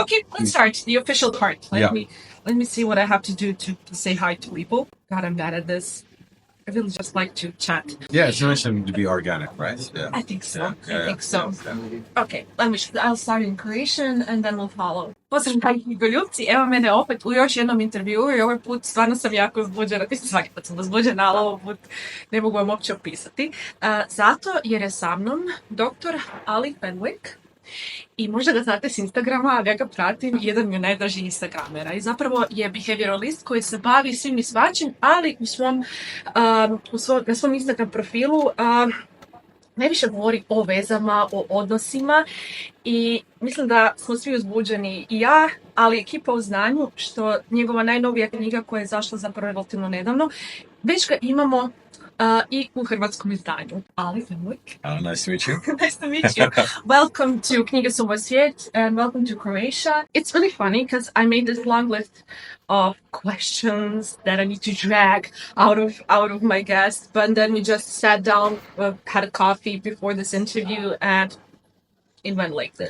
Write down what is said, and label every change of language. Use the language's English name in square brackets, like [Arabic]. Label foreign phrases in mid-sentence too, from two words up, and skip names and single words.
[English] Okay, let's start the official part. Let me see what I have to do to say hi to people. God, I'm bad at this. I really just like to chat. Yeah, it's nice to be organic, right? Yeah. I think so. Yeah, I think so. yeah. Okay, I'll start in Croatian and then we'll follow. [Croatian] Pozdrav, dragi ljubci, evo mene opet u još jednom intervjuu i ovaj put stvarno sam jako uzbuđena. Svaki put sam uzbuđena, ali ovaj put ne mogu vam uopće opisati. Zato jer je sa mnom doktor Ali FENWICK. I možda ga znate s Instagrama, ali ja ga pratim, jedan mi je najdražih Instagramera. I zapravo je behavioralist koji se bavi svim i svačim, ali na svom Instagram profilu najviše govori o vezama, o odnosima i mislim da smo svi uzbuđeni i ja, ali ekipa u Znanju, što njegova najnovija knjiga koja je zašla zapravo relativno nedavno, već ga imamo i u hrvatskom izdanju. Ali FENWICK. [English] Nice to meet you. Nice to meet you. Welcome to Knjige Svijet and welcome to Croatia. It's really funny because I made this long list of questions that I need to drag out of my guest, but then we just sat down, had a coffee before this interview, and it went like this.